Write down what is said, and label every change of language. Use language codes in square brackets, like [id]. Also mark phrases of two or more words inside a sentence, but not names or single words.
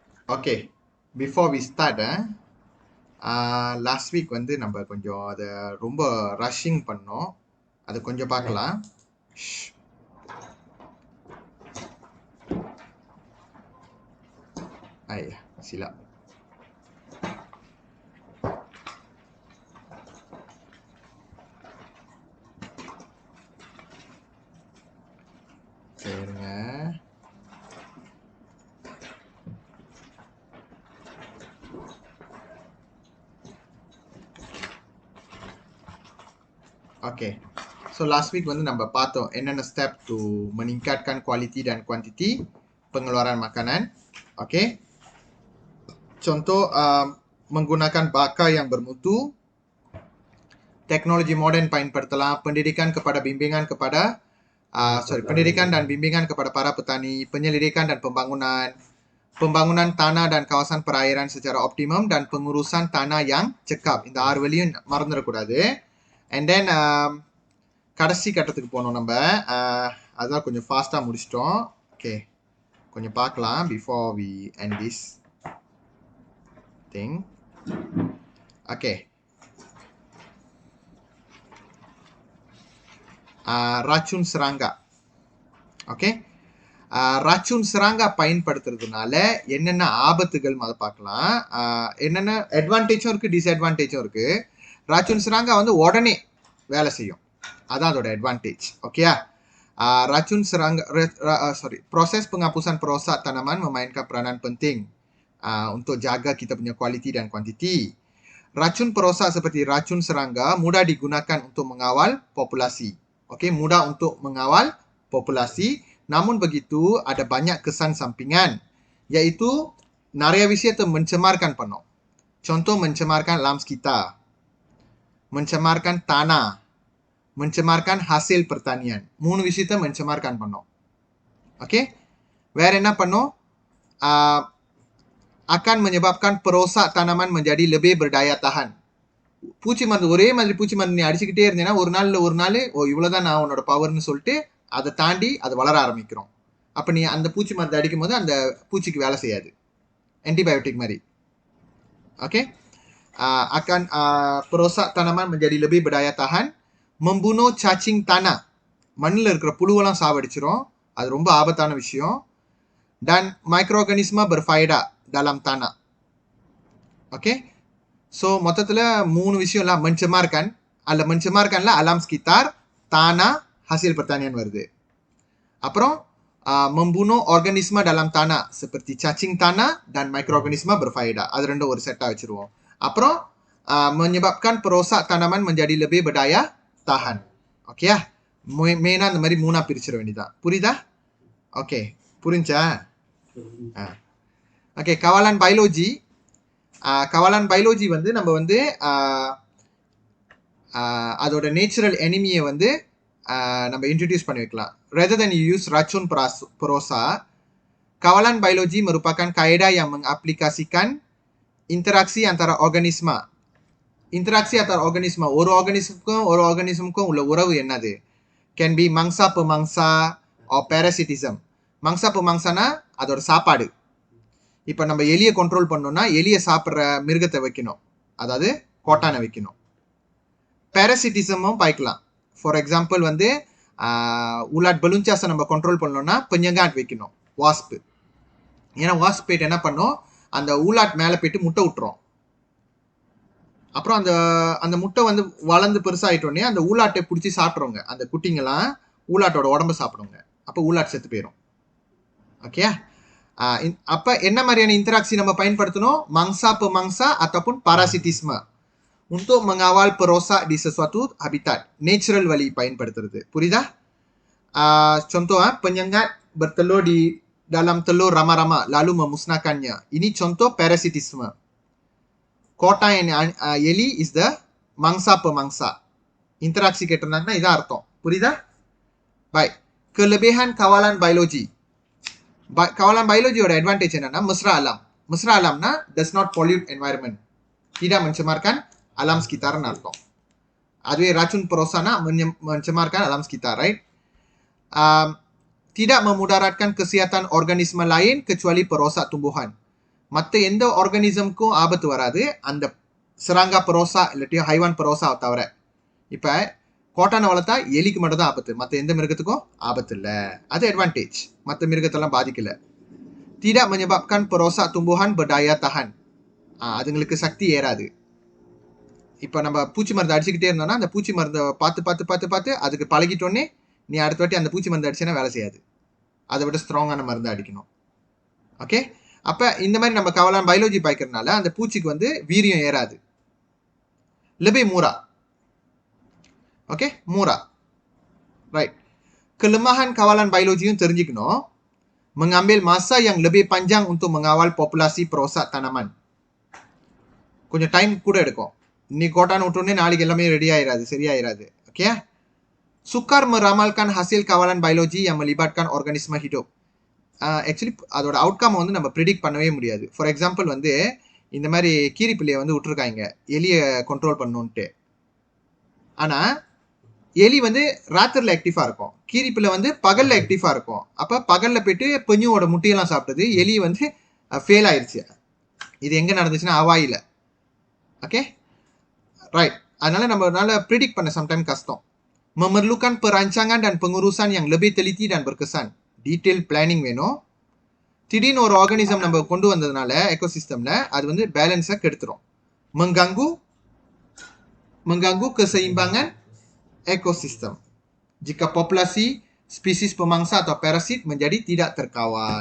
[en] Okay, before we start, last week [ta] வந்து நம்ம கொஞ்சம் அதை ரொம்ப ரஷ்ஷிங் பண்ணோம். அதை கொஞ்சம் பார்க்கலாம். ஐயா சிலா சரிங்க. [en] Okay. So last week [ta] வந்து நம்ம பார்த்தோம் என்னென்ன [en] step to [ms] meningkatkan quality dan quantity pengeluaran makanan. Okay. Contoh menggunakan bakar yang bermutu, teknologi moden பயன்படுத்தலாம், pendidikan kepada bimbingan kepada pendidikan dan bimbingan kepada para petani, penyelidikan dan pembangunan tanah dan kawasan perairan secara optimum dan pengurusan tanah yang cekap. [ta] இந்த 6 வழியும் மறந்துடக்கூடாது. [en] And then [ta] கடைசி கட்டத்துக்கு போனோம் நம்ம. அதான் கொஞ்சம் ஃபாஸ்ட்டாக முடிச்சிட்டோம். ஓகே, கொஞ்சம் பார்க்கலாம் [en] before we end this thing. [ms] Okay. Racun serangga. [en] Okay. [ms] racun serangga [ta] பயன்படுத்துறதுனால என்னென்ன ஆபத்துகள் அதை பார்க்கலாம். என்னென்ன அட்வான்டேஜும் இருக்குது, டிஸ்அட்வான்டேஜும் இருக்குது. [ms] racun serangga [ta] வந்து உடனே வேலை செய்யும், அதான் அதோட அட்வான்டேஜ். ஓகேயா? [ms] Racun serangga, proses penghapusan perosak tanaman memainkan peranan penting untuk jaga kita punya kualiti dan kuantiti. Racun perosak seperti racun serangga mudah digunakan untuk mengawal populasi. Okey, mudah untuk mengawal populasi. Namun begitu, ada banyak kesan sampingan, iaitu Narya Wisata mencemarkan penuh. Contoh mencemarkan alam sekitar, mencemarkan tanah, mencemarkan hasil pertanian. 3 விஷயத்தை mencemarkan penuh. Okey? [ta] வேற என்ன பண்ணும்? [ms] Akan menyebabkan perosak tanaman menjadi lebih berdaya tahan. [ta] பூச்சி மருந்து ஒரே மாதிரி பூச்சி மருந்து நீ அடிச்சுக்கிட்டே இருந்தீங்கன்னா ஒரு நாள் இவ்வளோதான் நான் உன்னோட பவர்னு சொல்லிட்டு அதை தாண்டி அது வளர ஆரம்பிக்கிறோம். அப்போ நீ அந்த பூச்சி மருந்து அடிக்கும் போது அந்த பூச்சிக்கு வேலை செய்யாது, ஆன்டிபயோட்டிக் மாதிரி. ஓகே. [ms] Akan perosak tanaman menjadi lebih berdaya tahan, membunuh cacing tanah, [ta] மண்ணில் இருக்கிற புழுவெல்லாம் சாவடிச்சிரும், அது ரொம்ப ஆபத்தான விஷயம். [ms] Dan microorganisme berfaedah dalam tanah. [ta] ஓகே. ஸோ மொத்தத்தில் 3 விஷயம்லாம் [ms] mencemarkanல alam sekitar, tanah, hasil pertanian [ta] வருது. [ms] அப்புறம் membunuh organisme dalam tanah seperti cacing tanah dan microorganisme berfaedah. [ta] அது ரெண்டும் ஒரு செட்டாக வச்சுருவோம். அப்புறம் menyebabkan perosak tanaman menjadi lebih berdaya tahan. ஓகேயா? மெயினாக இந்த மாதிரி 3ஆக பிரிச்சிட வேண்டியதான். புரியுதா? ஓகே, புரிஞ்சா? ஓகே. [ms] kawalan biology [ta] வந்து நம்ம வந்து அதோட [en] natural enemy [ta] வந்து நம்ம இன்ட்ரடியூஸ் பண்ணி வைக்கலாம். [en] Rather than you use [ms] racun perosa, kawalan biology merupakan kaedah yang mengaplikasikan interaksi antara organisma. Interaksi antara organisma, [ta] ஒரு organismக்கும் உள்ள உறவு என்னது? [en] Can be [ms] mangsa pemangsa [en] or parasitism. [ms] mangsa pemangsa [ta] அதோட சாப்பாடு. இப்போ நம்ம எலியை கண்ட்ரோல் பண்ணோம்னா எலியை சாப்பிட்ற மிருகத்தை வைக்கணும், அதாவது கோட்டானை வைக்கணும். பேரசிட்டிசமும் பாய்க்கலாம். [en] for example [ta] வந்து உலாட் பலூன்சாஸை நம்ம கண்ட்ரோல் பண்ணோம்னா பெஞ்சங்காட் வைக்கணும், வாஸ்பு. ஏன்னா வாஸ்ப் போயிட்டு என்ன பண்ணும், அந்த ஊலாட் மேலே போயிட்டு முட்டை விட்டுரும். அப்புறம் அந்த முட்டை வந்து வளர்ந்து பெருசாகிட்டோடனே அந்த ஊலாட்டை பிடிச்சி சாப்பிட்றவங்க, அந்த குட்டிங்கெல்லாம் ஊலாட்டோட உடம்பு சாப்பிடுங்க. அப்போ ஊலாட் செத்து போயிடும். ஓகே. அப்போ என்ன மாதிரியான இன்டராக்சி நம்ம பயன்படுத்தணும்? [ms] மங்சா pemangsa ataupun parasitisme untuk mengawal perosak di sesuatu habitat. [ta] Natural வழி பயன்படுத்துறது. புரியுதா? [ms] Contoh, penyengat bertelur di dalam telur rama-rama lalu memusnahkannya. Ini contoh parasitisme. Kota yang எலி [en] is the [ms] mangsa pemangsa. [ta] Interaksi கேட்டிருந்தாங்கன்னா இதான் அர்த்தம். புரியுதா? [ms] Baik. Kelebihan kawalan biologi. Kawalan biologiயோட [ta] அட்வான்டேஜ் என்னன்னா [ms] mesra alam. Mesra alamனா [en] does not pollute environment. [ms] Tidak mencemarkan alam sekitarnya அர்த்தம். அதுவே racun perosana mencemarkan alam sekitar, right? Tidak memudaratkan kesehatan organisme lain kecuali perosak tumbuhan. [ta] மற்ற எந்த ஆர்கானிசம்க்கும் ஆபத்து வராது, அந்த [ms] serangga perosak [ta] இல்லாட்டியும் [ms] haiwan perosak [ta] தவிர. இப்போ கோட்டானை வளர்த்தா எலிக்கு மட்டும் தான் ஆபத்து, மற்ற எந்த மிருகத்துக்கும் ஆபத்து இல்லை. அது அட்வான்டேஜ், மற்ற மிருகத்தெல்லாம் பாதிக்கல. [ms] tidak menyebabkan perosak tumbuhan berdaya tahan. [ta] அதுங்களுக்கு சக்தி ஏறாது. இப்போ நம்ம பூச்சி மருந்து அடிச்சுக்கிட்டே இருந்தோம்னா அந்த பூச்சி மருந்தை பார்த்து அதுக்கு பழகிட்டோன்னே நீ அடுத்த வாட்டி அந்த பூச்சி மருந்து அடிச்சுன்னா வேலை செய்யாது. அதை விட ஸ்ட்ராங்கான மருந்து அடிக்கணும். ஓகே, அப்போ இந்த மாதிரி நம்ம [ms] kawalan biologi [ta] பாய்க்கிறதுனால அந்த பூச்சிக்கு வந்து வீரியம் ஏறாது. [ms] lebih murah. ஓகே, murah. Right. Kelemahan kawalan biologi தெரிஞ்சுக்கணும். Mengambil masa yang lebih panjang untuk mengawal populasi perosak tanaman. [ta] கொஞ்சம் டைம் கூட எடுக்கும். இன்னைக்கு கோட்டான் விட்டோன்னே நாளைக்கு எல்லாமே ரெடி ஆயிராது, சரியாயிராது. ஓகே, [ms] sukar meramalkan hasil kawalan biologi yang melibatkan organisme hidup. [ta] ஆக்சுவலி அதோட அவுட்கம் வந்து நம்ம ப்ரிடிக்ட் பண்ணவே முடியாது. [en] for example [ta] வந்து இந்த மாதிரி கீரிப்பிள்ளையை வந்து விட்டுருக்காங்க எலியை கண்ட்ரோல் பண்ணணுன்ட்டு. ஆனால் எலி வந்து ராத்திரில ஆக்டிவாக இருக்கும், கீரிப்பிள்ளை வந்து பகலில் ஆக்டிவாக இருக்கும். அப்போ பகலில் போயிட்டு பெண்ணியோட முட்டையெல்லாம் சாப்பிட்டது, எலி வந்து ஃபெயில் ஆயிடுச்சு. இது எங்கே நடந்துச்சுன்னா ஹவாயில். ஓகே, ரைட். அதனால நம்மளால ப்ரிடிக்ட் பண்ண சம்டைம் கஷ்டம். [ms] Memerlukan perancangan dan pengurusan yang lebih teliti dan berkesan. [en] Detail planning [ta] வேணும். திடீர்னு ஒரு ஆர்கானிசம் நம்ம கொண்டு வந்ததுனால எக்கோசிஸ்டம்ல அது வந்து பேலன்ஸை கெடுத்துரும். [ms] mengganggu keseimbangan ekosistem jika populasi spesies pemangsa atau parasit menjadi tidak terkawal.